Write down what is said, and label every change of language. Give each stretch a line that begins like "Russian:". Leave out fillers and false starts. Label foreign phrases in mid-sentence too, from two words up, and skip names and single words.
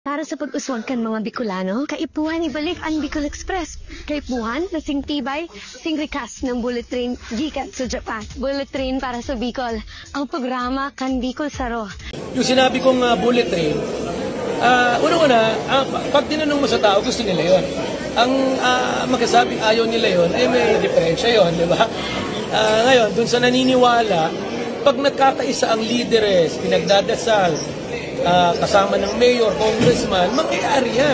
Bikol: Para sa pag-uswag kan mga Bicolano, kaipuhan ibalik ang Bicol Express. Kaipuhan na sing tibay, sing rikas ng
English: bullet train
Bikol: gikan sa Japan.
English: Bullet train
Bikol: para sa Bicol, ang programa kan Bicol Saro.
Filipino: Yung sinabi kong
English: bullet train,
Filipino: una-una, pag tinanong mo sa tao, gusto nila yun. Ang magkasabing ayaw nila yun, ay may diferensya yun, di ba? Ngayon, dun sa naniniwala, pag nagkakaisa ang lideres, pinagdadasal, kasama ng mayor, congressman, mangyayari yan.